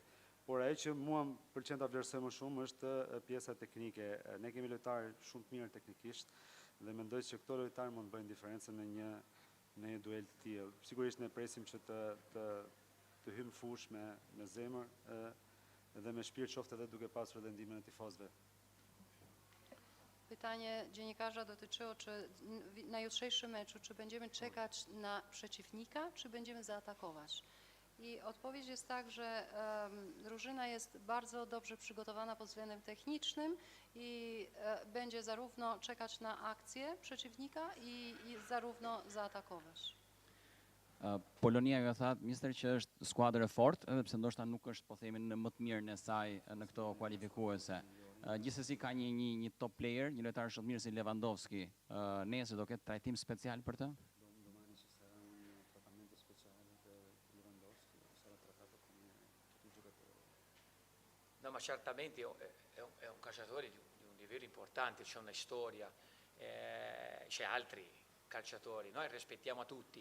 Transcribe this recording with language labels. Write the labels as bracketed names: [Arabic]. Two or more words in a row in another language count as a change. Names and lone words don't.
[Albanian] Por ajo që mua më pëlqen ta vlerësoj më shumë është pjesa teknike. Ne kemi lojtarë shumë të mirë teknikisht dhe mendoj që këto lojtarë mund të bëjnë diferencën në një duel të tillë. Sigurisht ne presim që të hyjmë fush me zemër dhe me shpirt, qoftë edhe duke pasur edhe ndihmën e tifozëve. [Polish] Pytanie dziennikarza dotyczyło, czy na jutrzejszym meczu, czy będziemy czekać na przeciwnika, czy będziemy zaatakować. I odpowiedź jest tak, że drużyna jest bardzo dobrze przygotowana pod względem technicznym i będzie zarówno czekać na akcję przeciwnika i zarówno zaatakować. [Albanian] Polonia ka thënë ministri që është skuadër e fortë, edhe pse ndoshta nuk është, po themi, në më të mirën e saj në këto kualifikuese. Gjithsesi ka një [English] top player, [Albanian] një lojtar shumë mirë si Lewandowski. Nesër do ketë trajtim special për të? [Italian] No, ma certamente è un calciatore di un livello importante, c'è una storia, c'è altri calciatori, noi rispettiamo tutti.